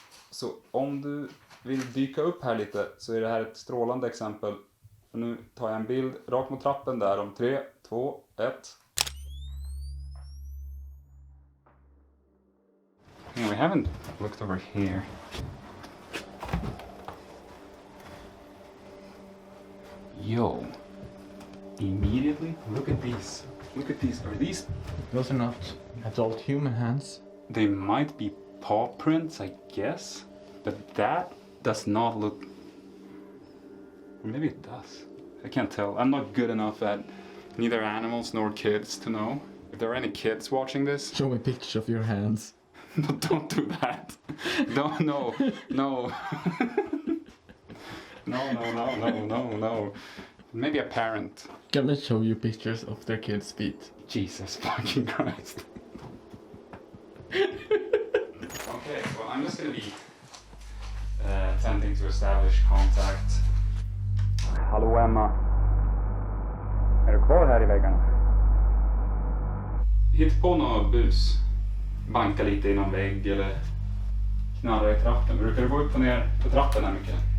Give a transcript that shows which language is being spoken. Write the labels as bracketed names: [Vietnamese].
[Swedish] Så om du vill dyka upp här lite så är det här ett strålande exempel. För nu tar jag en bild rakt mot trappen där om 3, 2, 1. [English] Yeah, we haven't looked over here. Yo. Immediately, look at these. Look at these. Are these? Those are not adult human hands. They might be paw prints, I guess. But that does not look... Or maybe it does. I can't tell. I'm not good enough at neither animals nor kids to know. If there are any kids watching this... Show me a picture of your hands. No, don't do that. No. No, no. Maybe a parent. Can I show you pictures of their kids' feet? Jesus fucking Christ. Okay, well I'm just gonna be attempting to establish contact. [Swedish] Hallå Emma. Är du kvar här i väggarna? Hitt på något bus. Banka lite i någon vägg eller knarra i trappen. Brukar du gå upp och ner på trappen här mycket?